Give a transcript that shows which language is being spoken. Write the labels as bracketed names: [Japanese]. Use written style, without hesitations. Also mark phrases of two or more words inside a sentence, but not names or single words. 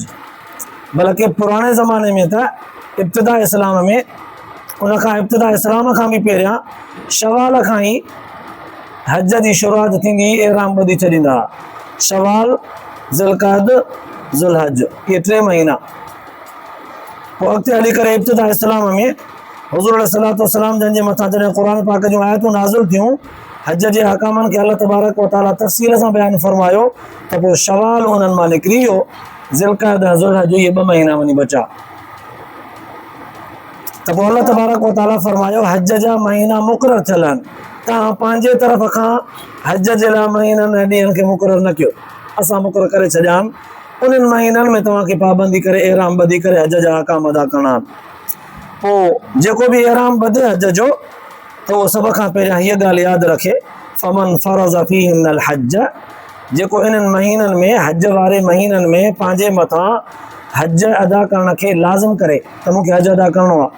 [Sindhi] बल्कि पुराणे ज़माने में त इब्तिदा इस्लाम में उन खां इब्तिदा इस्लाम खां बि पहिरियां शवाल खां ई हज जी शुरूआत थींदी, एहराम ॿधी छॾींदा। शवाल, ज़िलक़ाद, ज़ुलहज इहे 3 महीना। पोइ अॻिते हली करे इब्तिदा इस्लाम में हुज़ूर [Arabic] عليه الصلاة والسلام [Sindhi] जंहिंजे मथां जॾहिं क़ुर पाक जूं आयतूं नाज़िल थियूं हज जे अहकामनि खे [Arabic] الله تبارك وتعالى [Sindhi] तफ़सील सां बयानु फरमायो त पोइ शवाल उन्हनि मां निकिरी वियो, ज़िलक़अदा ज़ुल्हज इहे 2 महीना वञी बचा। त पोइ [Arabic] الله تبارك وتعالى [Sindhi] फरमायो हज जा महीना मुक़ररु थियल आहिनि, तव्हां पंहिंजे तरफ़ खां हज जे लाइ महीननि ऐं ॾींहंनि खे मुक़ररु न कयो, असां मुक़ररु करे छॾिया आहिनि। उन्हनि महीननि में तव्हांखे पाबंदी करे एराम ॿधी करे हज जा अहकाम अदा करणा आहिनि। पोइ जेको बि एराम ॿधे हज जो त उहो सभ खां पहिरियां हीअ ॻाल्हि यादि रखे [Arabic] فمن فرض فيهن الحج, [Sindhi] जेको इन्हनि महीननि में हज वारे महीननि में पंहिंजे मथां हज अदा करण खे लाज़िम करे त मूंखे हज अदा करिणो आहे।